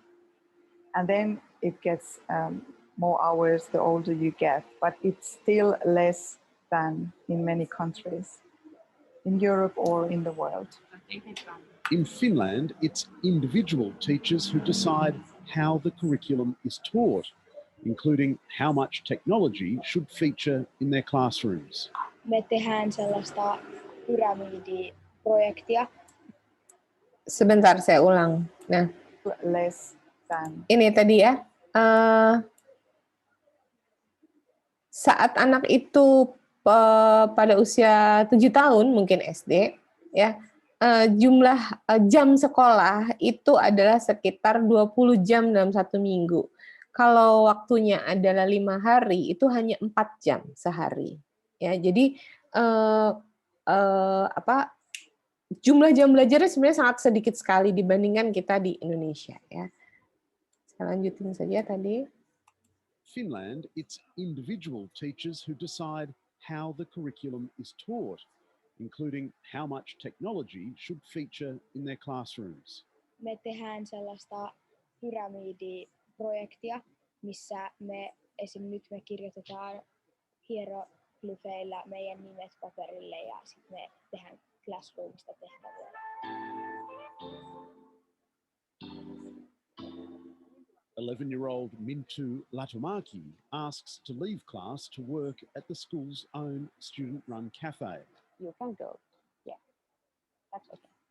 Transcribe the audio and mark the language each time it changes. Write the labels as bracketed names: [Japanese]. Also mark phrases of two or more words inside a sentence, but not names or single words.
[English] And then it gets more hours the older you get, but it's still less than in many countries in Europe or in the world. In Finland, it's individual teachers who decide how the curriculum is taught, including how much technology should feature in their classrooms. [Finnish] Me tehdään sellaista pyramidiprojektia. [Indonesian] Sebentar saya ulang. Nah, [English] Less than. [Indonesian] ini tadi ya. Saat anak itu pada usia 7 tahun mungkin SD ya, jumlah jam sekolah itu adalah sekitar 20 jam dalam 1 minggu. Kalau waktunya adalah 5 hari itu hanya 4 jam sehari. Ya, jadi jumlah jam belajarnya sebenarnya sangat sedikit sekali dibandingkan kita di Indonesia ya. Saya lanjutin saja tadi. [English] Finland, it's individual teachers who decide how the curriculum is taught, including how much technology should feature in their classrooms. [Finnish] Me tehdään sellaista pyramidiprojektia, missä esimerkiksi me kirjoitetaan hieroglyfeillä meidän nimet paperille ja sitten me tehdään Classroomista tehtäviä. [English] 11-year-old Minttu Latumaki asks to leave class to work at the school's own student-run cafe. You can go. Yeah, that's okay.